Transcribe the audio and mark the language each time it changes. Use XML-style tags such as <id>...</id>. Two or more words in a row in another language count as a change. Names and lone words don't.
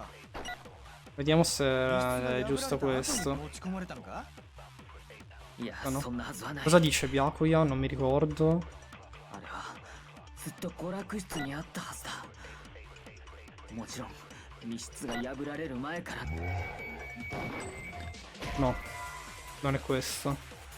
<it>Vediamo se</it> <ja>密室</ja> <it>è</it> <ja>が破られ</ja> <it>giusto</it> <ja>た後</ja> <it>questo.</it> <ja>に持ち込まれたのか？いや、</ja> <it>Ah, no.</it> <ja>そんなはずはない。</ja> <it>Cosa dice Byakuya? Non mi ricordo.</it> <ja>あれはずっと娯楽室にあったはずだ。もちろん密室が破られる前から。</ja> <it>No, non è questo.</it>